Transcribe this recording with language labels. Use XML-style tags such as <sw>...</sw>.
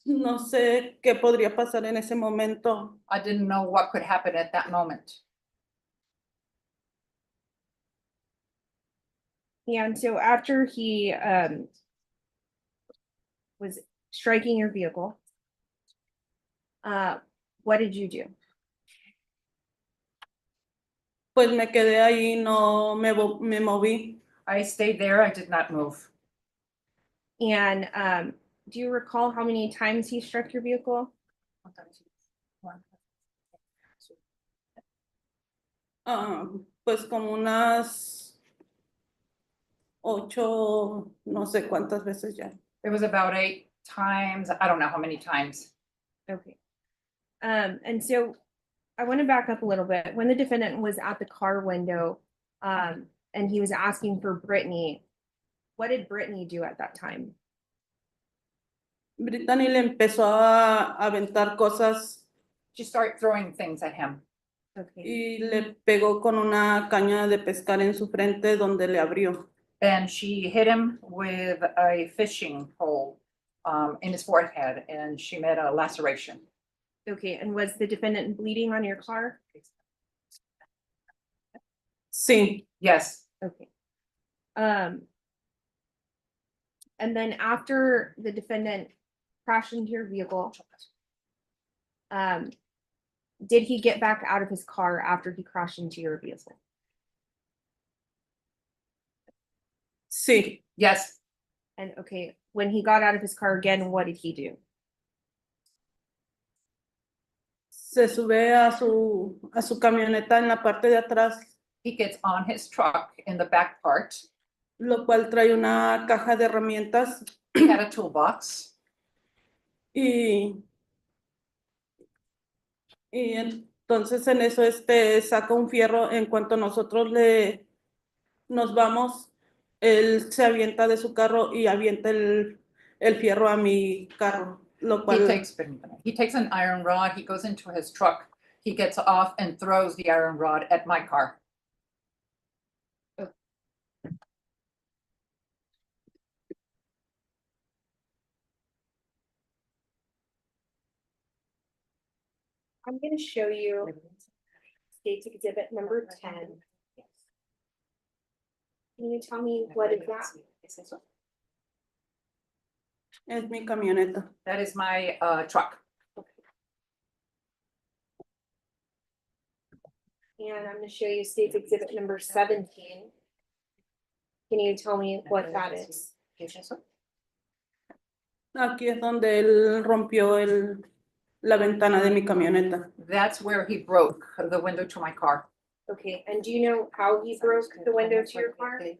<es>no sé qué podría pasar en ese momento.</es> <en>I didn't know what could happen at that moment. And so after he was striking your vehicle, what did you do?</en> <es>Pues me quedé ahí, no me moví.</es> <en>I stayed there, I did not move. And do you recall how many times he struck your vehicle?</en> <es>Pues como unas 8, no sé cuántas veces ya.</es> <en>It was about 8 times, I don't know how many times. Okay. And so I want to back up a little bit. When the defendant was at the car window, and he was asking for Brittany, what did Brittany do at that time?</en> <es>Brittany le empezó a aventar cosas</es> <en>She started throwing things at him. Okay.</en> <es>y le pegó con una caña de pescar en su frente donde le abrió.</es> <en>And she hit him with a fishing pole in his forehead, and she made a laceration. Okay, and was the defendant bleeding on your car?</en> <es>Sí,</es> <en>Yes, Okay. And then after the defendant crashed into your vehicle, did he get back out of his car after he crashed into your vehicle?</en> <es>sí.</es> <en>yes. And okay, when he got out of his car again, what did he do?</en> <es>Se sube a su camioneta en la parte de atrás,</es> <en>He gets on his truck in the back part.</en> <es>lo cual trae una caja de herramientas</es> <en>He had a toolbox.</en> <es>y entonces en eso saca un fierro. En cuanto nosotros nos vamos, él se avienta de su carro y avienta el fierro a mi carro, lo</es> <en>He</en> <es>cual</es> <en>takes an iron rod, he goes into his truck, he gets off and throws the iron rod at my car. I'm gonna show you State's Exhibit number 10. Can you tell me what is that?</en> <es>es mi camioneta.</es> <en>That is my truck. And I'm gonna show you State's Exhibit number 17. Can you tell me what that is?</en> <es>Aquí es donde él rompió la ventana de mi camioneta.</es> <en>That's where he broke the window to my car. Okay, and do you know how he broke the window to your car?</en>